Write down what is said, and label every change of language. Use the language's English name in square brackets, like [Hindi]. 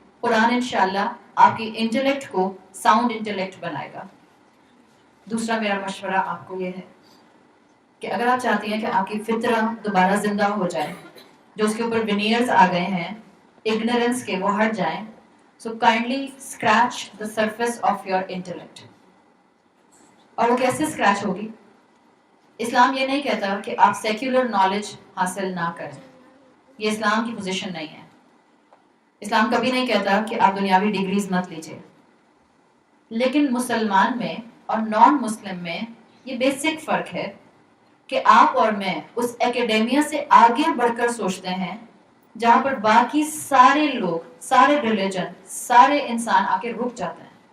[Urdu] قرآن انشاءاللہ آپ کی انٹلیکٹ کو ساؤنڈ انٹلیکٹ بنائے گا. دوسرا میرا مشورہ آپ کو یہ ہے کہ اگر آپ چاہتی ہیں کہ آپ کی فطرہ دوبارہ زندہ ہو جائے، جو اس کے اوپر ونیئرز آ گئے ہیں اگنورنس کے، وہ ہٹ جائیں. [English] So kindly scratch the surface of your intellect. [Urdu] اور وہ کیسے اسکریچ ہوگی؟ اسلام یہ نہیں کہتا کہ آپ سیکولر نالج حاصل نہ کریں، یہ اسلام کی پوزیشن نہیں ہے. اسلام کبھی نہیں کہتا کہ آپ دنیاوی ڈگریز مت لیجیے. لیکن مسلمان میں اور نان مسلم میں یہ بیسک فرق ہے کہ آپ اور میں اس ایکیڈیمیا سے آگے بڑھ کر سوچتے ہیں جہاں پر باقی سارے لوگ، سارے ریلیجن، سارے انسان آ کے رک جاتے ہیں.